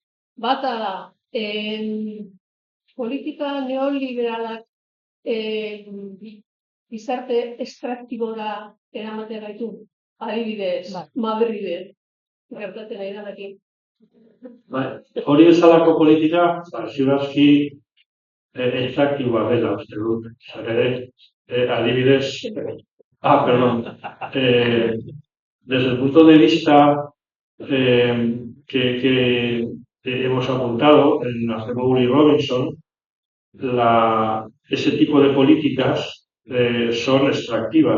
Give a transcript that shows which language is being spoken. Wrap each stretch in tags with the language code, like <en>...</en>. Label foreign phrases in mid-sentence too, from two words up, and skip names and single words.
<eu>Bata da, politika neoliberalak gizarte estraktibora eramaten gaitu. Adibidez, Madriden, gertatzen ari danakin. Hori bezalako politika, ziurazki extraktiboa dela, uste dut. Adibidez,</eu> <es>perdón. Desde el punto de vista que hemos apuntado en Acemoglu y Robinson, ese tipo de políticas son extractivas.</es>